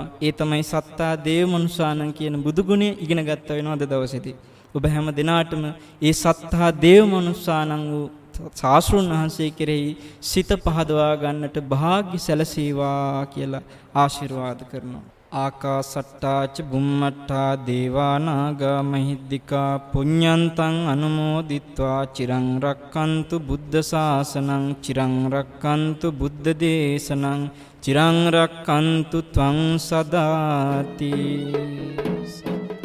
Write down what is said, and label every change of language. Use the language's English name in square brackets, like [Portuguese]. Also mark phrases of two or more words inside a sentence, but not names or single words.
[Sinhala] ඒ තමයි [Pali] සත්තා දේව මනුස්සානං [Sinhala] කියන බුදුගුණය ඉගෙන ගත්තා වෙනවා අද දවසේදී. ඔබ හැම දිනාටම ඒ [Pali] සත්තා දේව මනුස්සානං [Sinhala] වූ ශාස්ත්‍රුන් වහන්සේ කෙරෙහි සිත පහදවා ගන්නට වාග්ය සැලසේවා කියලා ආශිර්වාද කරනවා. [Pali] ආකාසට්ටාච බුම්මට්ටා දේවා නාග මහිද්దికා පුඤ්ඤන්තං අනුමෝදිත්වා චිරං රක්칸තු බුද්ධ ශාසනං චිරං රක්칸තු බුද්ධ දේශනං චිරං රක්칸තු ත්වං සදාති.